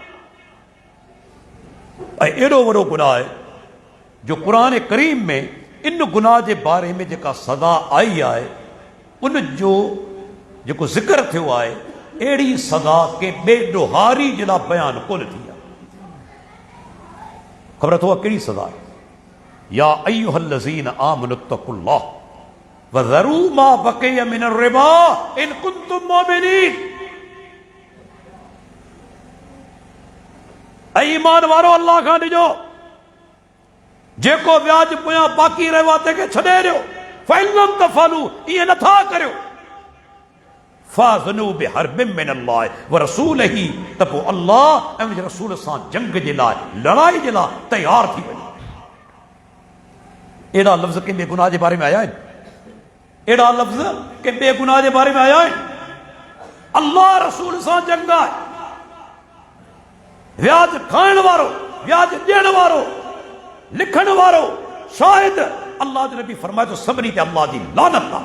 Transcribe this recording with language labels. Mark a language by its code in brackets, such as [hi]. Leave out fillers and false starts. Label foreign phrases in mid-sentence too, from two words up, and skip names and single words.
[sd] ऐं एॾो वॾो गुनाह आहे जो क़ुरान करीम में इन गुनाह जे बारे में जेका सज़ा आई आहे, उन जो जेको ज़िक्र थियो आहे, अहिड़ी सज़ा के ॿिए ॾोहारी जे लाइ बयानु कोन थी आहे। ख़बर अथव कहिड़ी सज़ा आहे? [ar] يا أيها الذين آمنوا اتقوا الله وذروا ما بقي من الربا إن كنتم مؤمنين. [sd] ऐं ईमान वारो अल्लाह खां ॾिजो, जेको व्याज पोयां बाक़ी रहियो आहे तंहिंखे छॾे ॾियो। [ar] فإن لم تفعلوا, [sd] ईअं नथा करियो। [ar] فأذنوا بحرب من الله ورسوله, [sd] त पोइ अल्लाह ऐं उनजे रसूल सां जंग जे लाइ, लड़ाई जे लाइ तयार थी वञो। एड़ा लफ़्ज़ कंहिं ॿिए गुनाह जे बारे में आया आहिनि? एड़ा लफ़्ज़ कंहिं ॿिए गुनाह जे बारे में आया आहिनि? अल्लाह रसूल सां जंग आहे। व्याज खाइण वारो, व्याज ॾियण वारो, लिखण वारो, शाहिद, अल्लाह जो नबी फरमाए तो सभिनी ते अल्लाह जी लानत आहे।